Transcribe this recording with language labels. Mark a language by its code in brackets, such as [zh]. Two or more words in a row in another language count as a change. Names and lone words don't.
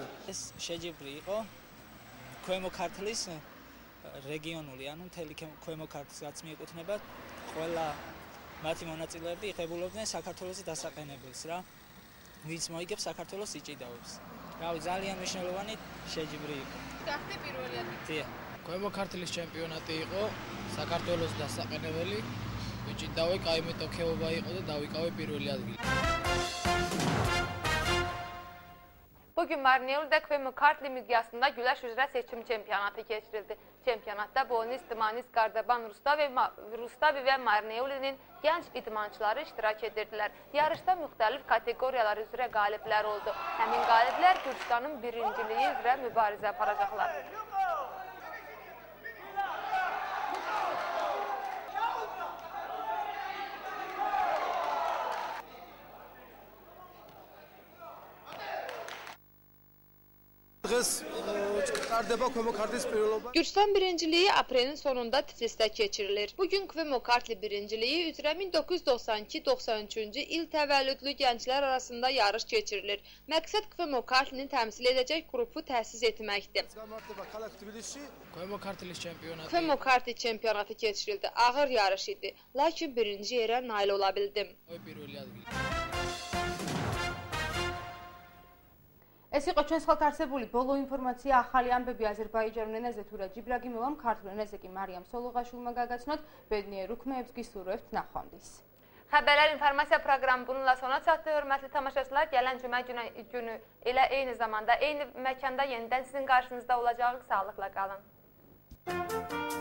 [ka] ეს შეჯიბრი იყო ქვემო ქართლის რეგიონული, ანუ მთელი ქვემო ქართლს რაც მიეკუთვნება, ყველა მათი მონაწილეები იღებულობდნენ საქართველოს დასაყენებელს რა. ვინც მოიგებს საქართველოს იჭიდაობს. რავი, ძალიან მნიშვნელოვანი შეჯიბრი იყო. გახდი პირველი ადგილი. ქვემო ქართლის ჩემპიონატი იყო, საქართველოს დასაყენებელი, ვიჭიდავე, კაი მეტოქეობა იყო და დავიკავე პირველი ადგილი. [az] Bugün Marneuli Kvemo Kartli miqyasında güləş üzrə seçim çempionatı keçirildi. Çempionatda Bolnis, Dmanis, Qardaban, Rustavi və Marneulinin gənc idmançıları iştirak edirdilər. Yarışda müxtəlif kateqoriyalar üzrə qaliblər oldu. Həmin qaliblər Gürcüstanın birinciliyi üzrə mübarizə aparacaqlar. [ka] დღეს წარდება ქვემო ქართლის პირველობა. [az] Gürcüstan birinciliyi aprelin sonunda Tiflisdə keçirilir. Bugün Kvemo Kartli birinciliyi üzrə 1992-93-cü il təvəllüdlü gənclər arasında yarış keçirilir. Məqsəd Kvemo Kartlini təmsil edəcək qrupu təsis etməkdir. Kvemo Kartli çempionatı keçirildi. Ağır yarış idi. Lakin birinci yerə nail ola bildim. [ka] ეს იყო ჩვენს ხელთ არსებული ბოლო ინფორმაცია. ახალი ამბები აზერბაიჯანულ ენაზე თუ რა ჯიბრაგი მოვამ, ქართულ ენაზე კი მარიამ სოლოღაშვილმა გაგაცნოთ. Bədniyə rükməyevs gisurovt naxondis. [az] Xəbərlər informasiya proqramı bununla sona çatdı. Hörmətli tamaşaçılar, gələn cümə günü elə eyni zamanda, eyni məkanda yenidən sizin qarşınızda olacağıq. Sağlıqla qalın.